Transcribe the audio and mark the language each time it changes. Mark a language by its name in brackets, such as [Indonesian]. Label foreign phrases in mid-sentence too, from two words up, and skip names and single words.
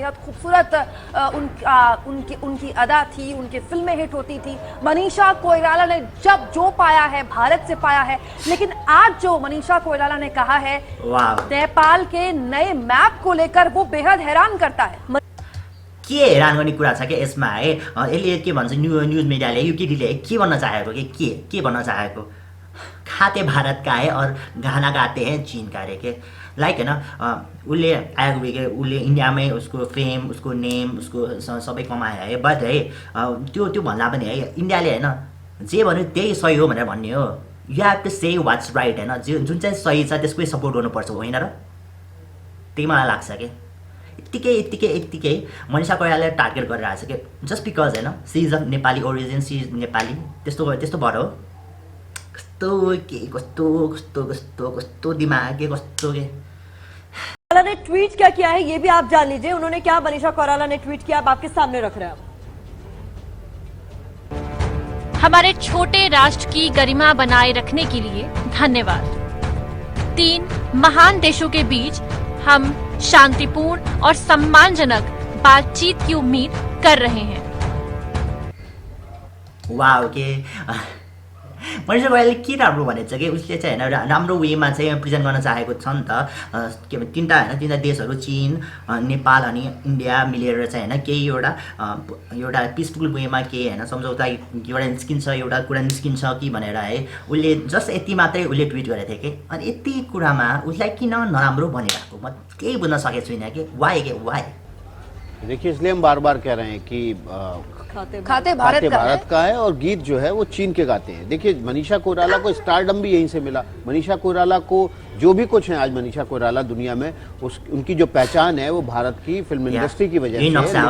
[Hindi] बेहद खूबसूरत उनकी अदा थी, उनकी फिल्में हिट होती थी। मनीषा कोइराला ने जब जो पाया है भारत से पाया है, लेकिन आज जो मनीषा कोइराला ने कहा है नेपाल के नए मैप को लेकर वो बेहद हैरान करता है। [Nepali] के हैरान गर्ने कुरा छ कि यसमा है यसले के भन्छ न्युज मिडियाले यो केटीले के भन्न चाहेको कि के भन्न चाहेको [Hindi] खाते भारत का है और गाना गाते हैं चीन का [Nepali] रे के लाइक होइन उसले आएको के उसले इन्डियामै उसको फेम उसको नेम उसको सबै कमायो है। बट है त्यो भन्दा पनि है इन्डियाले होइन जे भन्यो त्यही सही हो भनेर भन्ने हो। [English] you have to say what's right [Nepali] होइन जुन चाहिँ सही छ त्यसकै सपोर्ट गर्नुपर्छ होइन र, त्यही मलाई लाग्छ कि यत्तिकै मनीषा कोइरालाले टार्गेट गरिरहेको छ कि [English] just because [Nepali] होइन [English] she is of Nepali origin, she is Nepali [Nepali] त्यस्तो भएर हो। कस्तो दिमाग के कस्तो के [Hindi] ने ट्वीट क्या किया है ये भी आप जान लीजिए। उन्होंने क्या मनीषा कोइराला ने ट्वीट किया आप आपके सामने रख रहे हैं। हमारे छोटे राष्ट्र की गरिमा बनाए रखने के लिए धन्यवाद। 3 महान देशों के बीच हम शांतिपूर्ण और सम्मानजनक बातचीत की उम्मीद कर रहे हैं। [Nepali] वाओ के मनिषा कोइरालाले के राम्रो भनेको छ कि उसले चाहिँ होइन राम्रो वेमा चाहिँ प्रेजेन्ट गर्न चाहेको छ नि त के भन्छ तिनवटा देशहरू चीन नेपाल अनि इन्डिया मिलेर चाहिँ होइन केही एउटा पिसफुल वेमा केही होइन सम्झौता एउटा निस्किन्छ एउटा कुरा निस्किन्छ कि भनेर है उसले जस्ट यति मात्रै उसले ट्विट गरेको थियो कि अनि यति कुरामा उसलाई किन नराम्रो भनिरहेको म केही बुझ्न सकेको छुइनँ कि वाइ [Hindi] देखिए इसलिए हम बार बार कह रहे हैं कि खाते खाते भारत का है और गीत जो है वो चीन के गाते हैं। देखिए मनीषा कोइराला को स्टारडम भी यहीं से मिला। मनीषा कोइराला को जो भी कुछ है आज मनीषा कोइराला दुनिया में उनकी जो पहचान है वो भारत की फिल्म इंडस्ट्री की वजह से है।